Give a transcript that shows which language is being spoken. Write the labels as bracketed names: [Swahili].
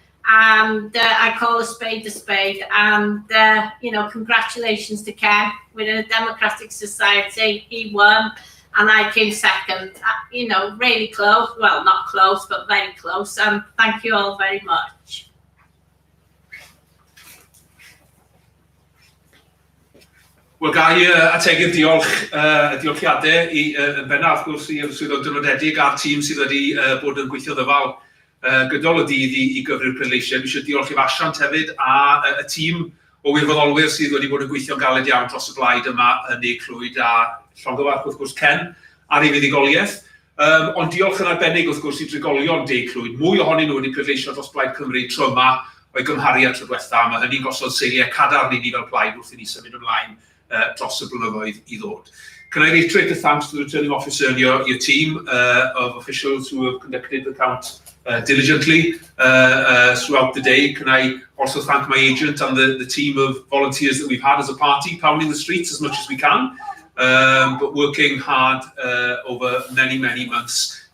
[English] And I call a spade. And, you know, congratulations to Ken. We're in a democratic society. He won. And I came second. You know, really close. Well, not close, but very close. And thank you all very much. [Welsh] Wel, ga I ategu diolchiadau yn bennaf, wrth gwrs, i'r swyddog dynodedig a'r tîm sydd wedi bod yn gweithio ddyfal gydol y dydd I gyfri'r pleidleisiau. Dwi eisiau diolch I Fasiant hefyd a y tîm o wirfoddolwyr sydd wedi bod yn gweithio'n galed iawn dros y blaid yma yn Ne Clwyd a llongyfarch wrth gwrs Ken ar ei fuddigoliaeth. Ond diolch yn arbennig wrth gwrs I drigolion De Clwyd. Mwy ohonyn nhw wedi pleidleisio dros Blaid Cymru tro yma o'i gymhariad tro diwetha. Mae hynny'n gosod seiliau cadarn I ni fel plaid wrth I ni symud ymlaen dros y blynyddoedd I ddod. [English] Can I reiterate the thanks to the returning officer and your team of officials who have conducted the count diligently throughout the day. Can I also thank my agent and the team of volunteers that we've had as a party, pounding the streets as much as we can, but working hard over many months.